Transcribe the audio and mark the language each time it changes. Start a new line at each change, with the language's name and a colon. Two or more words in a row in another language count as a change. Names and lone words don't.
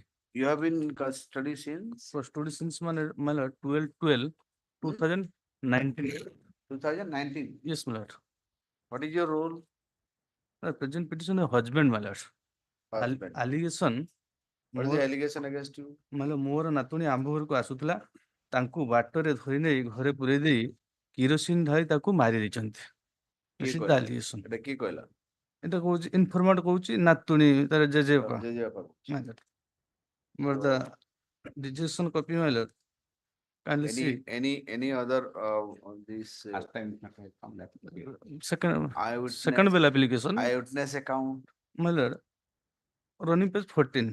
English: You have been in custody since Custody since, my lord, 12/12, 2019. 2019. Yes, my lord. What is your role? Present petitioner husband, my lord. Husband. Allegation. What is the allegation against you?
Odia: ମାନେ ମୋର ନାତୁଣୀ ଆମ୍ଭ ଘରକୁ ଆସୁଥିଲା ତାଙ୍କୁ ବାଟରେ ଧରି ନେଇ ଘରେ ପୁରେଇ ଦେଇ କିରୋସିନ ଢାଳି ତାକୁ ମାରି ଦେଇଛନ୍ତି। କିଏ
English: This is the
Odia: କହିଲା?
English: allegation.
Odia: ଏଟା କିଏ କହିଲା? ଏଟା କହୁଛି ଇନଫର୍ମାଣ୍ଟ କହୁଛି ନାତୁଣୀ ତାର ଜେଜେବାପା। ଜେଜେବାପା।
English: My lord. But the decision copy, my lord. Kindly see. Any other on this Second bill application. eyewitness account My lord. Running page 14.